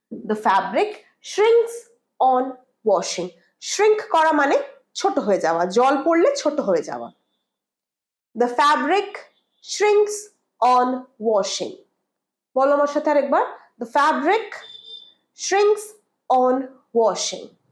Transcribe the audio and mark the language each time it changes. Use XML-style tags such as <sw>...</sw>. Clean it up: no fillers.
<en>The fabric shrinks on washing.</en> <bn>Shrink করা মানে ছোট হয়ে যাওয়া, জল পড়লে ছোট হয়ে যাওয়া।</bn> <en>The fabric shrinks on washing.</en> <bn>বলো আমার সাথে আরেকবার।</bn> <en>The fabric shrinks on washing.</en>